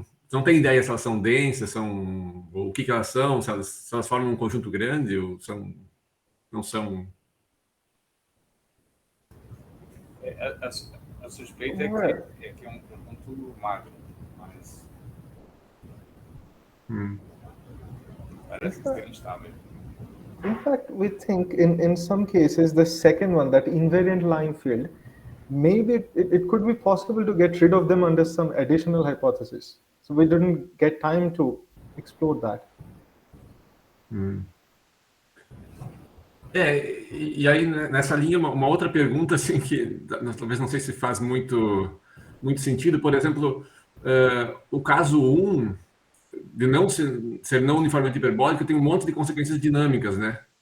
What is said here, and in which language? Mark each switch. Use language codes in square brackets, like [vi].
[pt] Não tem ideia se elas são densas, ou o que elas são, se elas formam um conjunto grande ou não são... A suspeita é que é um conjunto magro, mas parece que é instável. [en] In fact, we think in some cases, the second one, that invariant line field, maybe it could be possible to get rid of them under some additional hypothesis. So we didn't get time to explore that. [pt] E aí nessa linha, uma outra pergunta, assim, que talvez não sei se faz muito sentido, por exemplo, o caso 1, de não ser não uniformemente hiperbólico, tem um monte de consequências dinâmicas, né?